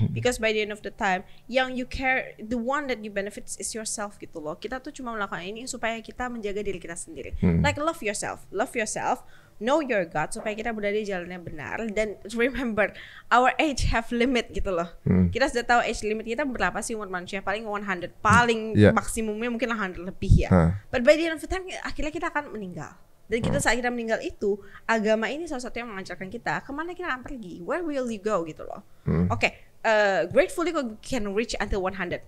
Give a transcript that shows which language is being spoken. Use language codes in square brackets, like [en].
[en] Because by the end of the time, [id] yang [en] you care, the one that you benefits is yourself [id] gitu loh. Kita tuh cuma melakukan ini supaya kita menjaga diri kita sendiri. [en] Like love yourself, know your God, [id] supaya kita berada di jalan yang benar. Dan [en] remember, our age have limit [id] gitu loh. Kita sudah tahu age limit kita berapa sih umur manusia, paling 100, paling maksimumnya mungkin 100 lebih ya. [en] But by the end of the time, [id] akhirnya kita akan meninggal. Dan kita saat kita meninggal itu, agama ini salah satu yang mengajarkan kita kemana kita akan pergi, [en] where will you go [id] gitu loh. Oke. [en] Gratefully can reach until 100.